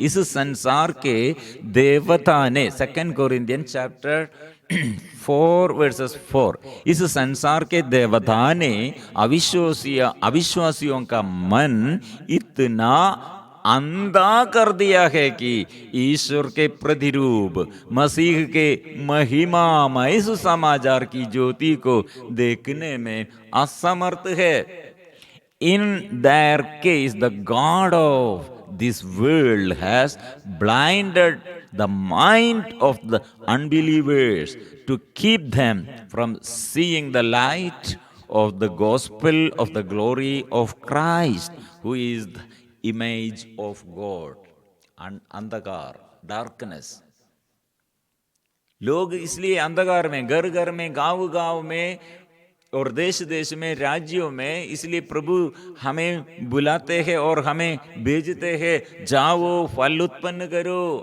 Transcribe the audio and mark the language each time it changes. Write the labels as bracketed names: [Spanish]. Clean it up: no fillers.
[Hindi] इस संसार के देवता ने 2 कोरिन्थियंस चैप्टर 4 वर्सेस 4, इस संसार के देवता ने अविश्वासियों का मन इतना अंधा कर दिया है कि ईश्वर के प्रतिरूप मसीह के महिमामय सुसमाचार की ज्योति को देखने में असमर्थ है। [English] In their case, the God of this world has blinded the mind of the unbelievers to keep them from seeing the light of the gospel of the glory of Christ, who is the image of God. [Hindi] अंधकार, darkness. लोग इसलिए अंधकार में, घर घर में, गांव गांव में और देश देश में, राज्यों में, इसलिए प्रभु हमें बुलाते हैं और हमें भेजते हैं, जाओ फल उत्पन्न करो।